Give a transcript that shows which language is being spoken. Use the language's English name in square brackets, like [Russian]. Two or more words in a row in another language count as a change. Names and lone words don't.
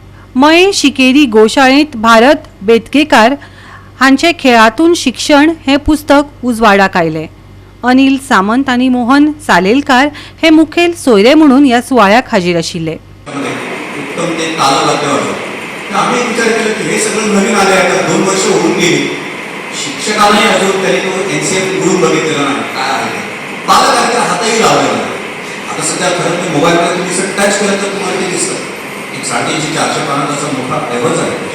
[Konkani] मये शिकेरी गोशाळेत भारत बेतकेकार हांचे खेळातून शिक्षण हे पुस्तक उजवाडाक आयले। अनिल सामंत आणि मोहन सालेलकार हे मुखेल सोयरे म्हणून या सुवाळ्याक हाजीर आशिल्ले। [Marathi] उत्तम ते तालवाद्य आम्ही विचार केला की हे सगळं नवीन आले आता 2 वर्ष होऊन गेली, शिक्षकांनाही अजून तरी तो एनसीएफ उघडून बघितलेला नाही काय आहे, पालकांनी हातही लावलेला नाही। आता सध्या खरं तर मोबाईलमध्ये तुम्ही सर टच केलं तर तुम्हाला ते दिसतं, एक 350-400 पानांचा मोठा ऐवज आहे।